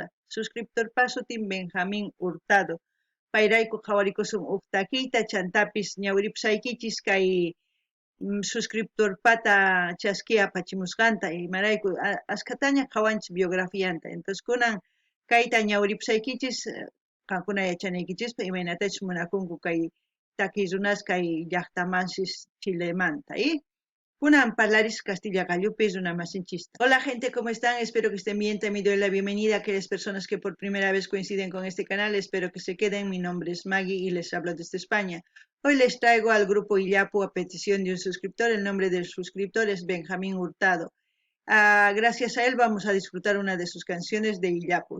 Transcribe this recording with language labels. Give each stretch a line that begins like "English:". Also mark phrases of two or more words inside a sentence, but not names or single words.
Quechua: Suscriptor sutin Benjamín Hurtado. Payrayku qhawarikusun huk takiyta chantapis ñawiripusaykichis kay suscriptor pata chaskia apachimusqanta imarayku askataña qhawanchis biografianta. Entonces kunan kayta ñawiripusaykichis qankuna yachanaykichispa imaynatachus munakunku kay takiy runas kay llaqtamansis Chilemanta. Kunan parlaris Castilla Gallupis una masinchista.
Spanish: Hola gente, ¿cómo están? Espero que estén bien. También doy la bienvenida a aquellas personas que por primera vez coinciden con este canal. Espero que se queden. Mi nombre es Maggie y les hablo desde España. Hoy les traigo al grupo Illapu a petición de un suscriptor. El nombre del suscriptor es Benjamín Hurtado. Gracias a él vamos a disfrutar una de sus canciones de Illapu.